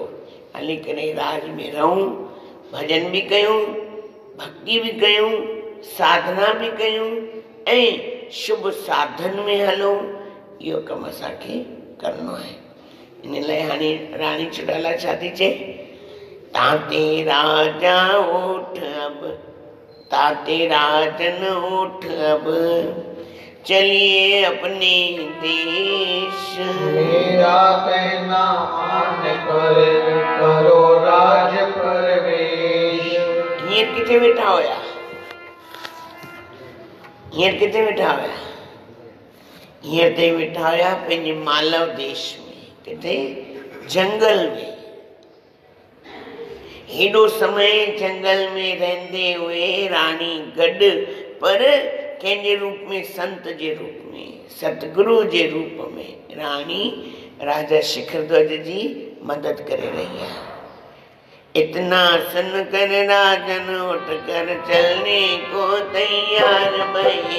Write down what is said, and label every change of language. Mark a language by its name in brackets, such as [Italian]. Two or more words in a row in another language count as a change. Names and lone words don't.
[Sindhi] हली करे राज में रहूं, भॼन बि कयूं, भक्ति बि कयूं, साधना बि कयूं ऐं शुभ साधन में हलूं। इहो कमु असांखे करिणो आहे। इन लाइ हाणे राणी चुड़ाला छा थी चए? [Hindi] ताते राजा उठ अब, ताते राजन उठ अब, चलिए अपने देश। मेरा कहना मान कर करो राज प्रवेश। [Sindhi] हींअर किथे वेठा हुया? हींअर किथे वेठा हुया? हींअर ते वेठा हुया पंहिंजे मालव देश में, किथे? जंगल में। हेॾो समय जंगल में रहंदे हुए राणी गॾु, पर कंहिंजे रूप में? संत जे रूप में, सतगुरु जे रूप में राणी राजा शिखरध्वज जी मदद [Hindi] करे रही है। इतना सुन कर राजन उठ कर चलने को तैयार भई।